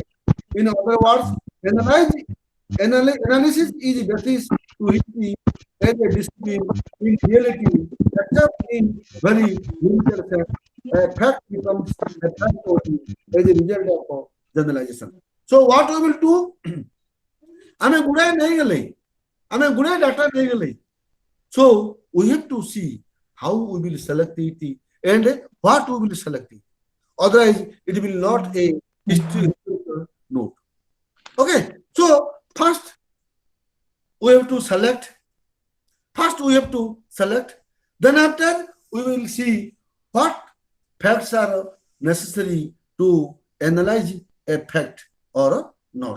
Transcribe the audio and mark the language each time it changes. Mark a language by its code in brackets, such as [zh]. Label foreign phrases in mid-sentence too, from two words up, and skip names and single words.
[en] In other words, analysis is the basis to history as a discipline. In reality, except in very limited sense, a fact becomes a fact only as a result of generalization. So what we will do? [or] ଆମେ ଗୁଡ଼ାଏ ନେଇଗଲେ ଆମେ ଗୁଡ଼ାଏ ଡାଟା ନେଇଗଲେ [en] so we have to see how we will select it and what we will select it, otherwise it will not a historical note. Okay, so first we have to select, then after we will see what facts are necessary to analyze a fact or not.